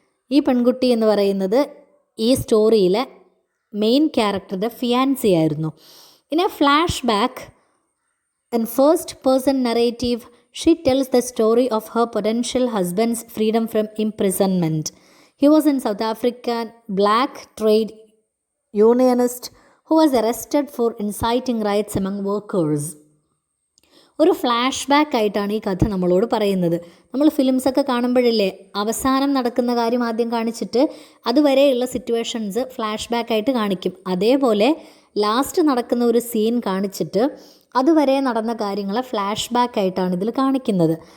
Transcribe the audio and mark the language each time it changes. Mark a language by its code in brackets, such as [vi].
[ml] ഈ പെൺകുട്ടി എന്ന് പറയുന്നത് ഈ സ്റ്റോറിയിലെ മെയിൻ ക്യാരക്ടറുടെ ഫിയാൻസി ആയിരുന്നു. [en] In a flashback in first person narrative she tells the story of her potential husband's freedom from imprisonment. He was an South African black trade unionist who was arrested for inciting riots among workers. [ml] ഒരു flash back ആയിട്ടാണ് ഈ കഥ നമ്മളോട് പറയുന്നത്. നമ്മൾ ഫിലിംസൊക്കെ കാണുമ്പോഴല്ലേ അവസാനം നടക്കുന്ന കാര്യം ആദ്യം കാണിച്ചിട്ട് അതുവരെയുള്ള സിറ്റുവേഷൻസ് ഫ്ലാഷ് ബാക്ക് ആയിട്ട് കാണിക്കും. അതേപോലെ ലാസ്റ്റ് നടക്കുന്ന ഒരു സീൻ കാണിച്ചിട്ട് അതുവരെ നടന്ന കാര്യങ്ങളെ ഫ്ലാഷ് ബാക്ക് ആയിട്ടാണ് ഇതിൽ കാണിക്കുന്നത്.